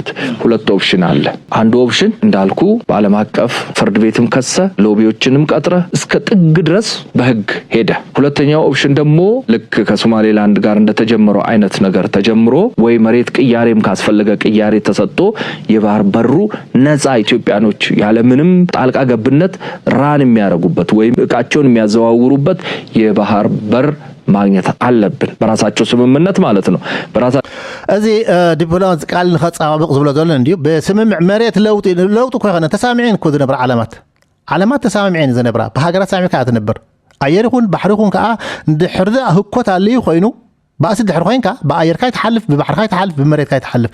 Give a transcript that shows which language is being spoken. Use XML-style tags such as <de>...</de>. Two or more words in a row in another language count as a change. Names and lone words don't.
<am>ሁለት ኦፕሽን አለ። አንዱ ኦፕሽን እንዳልኩ በዓለም አቀፍ ፍርድ ቤትም ከሰ ሎቢዎችንም ቀጥረ እስከ ጥግ ድረስ በህግ ሄደ። ሁለተኛው ኦፕሽን ደግሞ ልክ ከሶማሌላንድ ጋር እንደተጀመረው አይነት ነገር ተጀምሮ ወይ መሬት ቅያሬም ካስፈለገ ቅያሬ ተሰጥቶ የባህር በሩ ነፃ ኢትዮጵያኖች ያለምንም ጣልቃ ገብነት ራን የሚያደርጉበት ወይም እቃቸውን የሚያዘዋውሩበት የባህር በር ማግኘት አለብን በራሳቸው ስምምነት ማለት ነው።</am> <ti>እዚ ዲፕሎማት ቃል ንኸጻባብቕ ዝብሎ ዘሎ እንዲሁ በስምምዕ መሬት ለውጡ ኮይነ ተሳሚዕን እኮ ዝነብራ ዓለማት ተሳሚዕን ዝነብራ ብሃገራት ሳሚዕካ ትነብር ኣየር ይኹን ባሕሪ ይኹን ከዓ እንድሕር ህኮት ኣልዩ ኮይኑ ባእሲ ድሕር ኮይንካ ብኣየርካ ይትሓልፍ ብባሕርካ ይትሓልፍ ብመሬትካ ይትሓልፍ</ti>